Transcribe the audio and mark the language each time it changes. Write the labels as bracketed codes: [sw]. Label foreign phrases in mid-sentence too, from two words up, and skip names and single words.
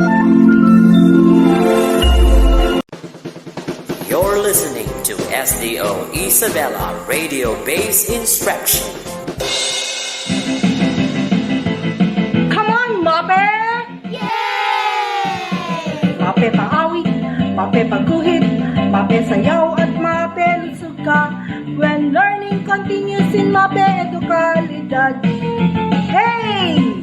[en] You're listening to SDO Isabela Radio-Based Instruction. Come on, Mapeh! Yay! [tl] Mapeh paawit, Mapeh pagguhit, Mapeh sayaw at Mapeh lusog ka. [en] When learning continues in Mapeh Edukalidad. Hey!